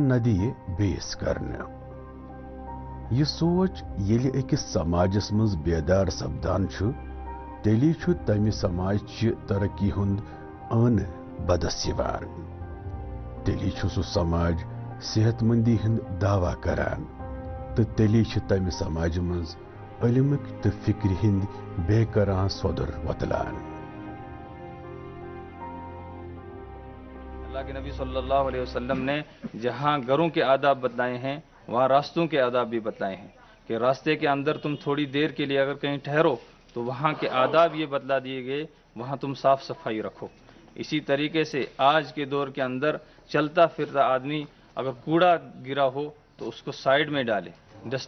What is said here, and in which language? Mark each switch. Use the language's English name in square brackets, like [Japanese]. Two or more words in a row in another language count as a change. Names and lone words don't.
[Kashmiri] نہ دِیہِ بیٚیِس کرنہٕ یہِ سونچ ییٚلہِ أکِس سماجس منٛز بیدار سپدان چھُ تیٚلی چھُ تمہِ سماجچہِ ترقی ہُنٛد ٲنہٕ بدس یِوان تیٚلی چھُ سُہ سماج صحت مندی ہُنٛد دعوا کران تہٕ تیٚلی چھِ تمہِ سماجہِ منٛز علمٕکۍ تہٕ فکرِ ہٕنٛدۍ بے کران سودُر وۄتلان [Urdu] اللہ کے نبی صلی اللہ علیہ وسلم نے جہاں گھروں کے آداب بتلائے ہیں وہاں راستوں کے آداب بھی بتلائے ہیں کہ راستے کے اندر تم تھوڑی دیر کے لیے اگر کہیں ٹھہرو تو وہاں کے آداب یہ بتلا دیے گئے وہاں تم صاف صفائی رکھو اسی طریقے سے آج کے دور کے اندر چلتا پھرتا آدمی اگر کوڑا گرا ہو تو اس کو سائیڈ میں ڈالے ڈسٹ